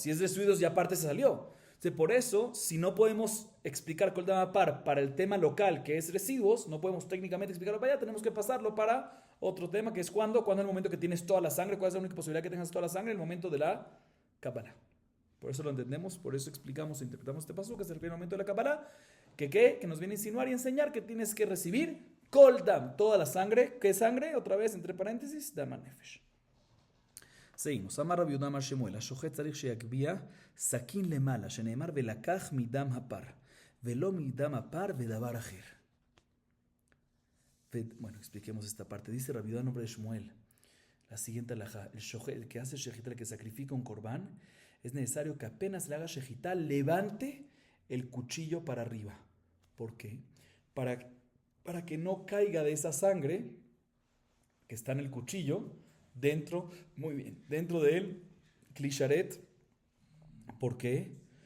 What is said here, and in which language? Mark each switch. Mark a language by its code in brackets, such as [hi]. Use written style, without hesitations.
[es] Si es residuos ya aparte se salió. Entonces, por eso, si no podemos explicar kol dam apar para el tema local que es residuos, no podemos técnicamente explicarlo para allá, tenemos que pasarlo para otro tema que es cuando es el momento que tienes toda la sangre, cuál es la única posibilidad que tengas toda la sangre, el momento de la Kabbalah. Por eso lo entendemos, por eso explicamos e interpretamos este pasuk que es el primer momento de la Kabbalah. Que nos viene a insinuar y enseñar que tienes que recibir kol dam, toda la sangre. ¿Qué sangre? Otra vez, entre paréntesis, dam nefesh. seguimos. [he] Amar Rabbi Yudá Amar Shemuel, השוחט צריך שיגביה סכין למעלה, שנאמר ולקח מדם הפר, ולא מדם הפר ודבר אחר. [es] Bueno, expliquemos esta parte. Dice Rabbi Yudá, nombre de Shemuel, la siguiente alajá: el que hace shejitá, el que sacrifica un corbán, es necesario que apenas le haga shejitá, levante el cuchillo para arriba. ¿Por qué? Para que no caiga de esa sangre que está en el cuchillo dentro, muy bien, dentro del klisharet. ¿Por qué?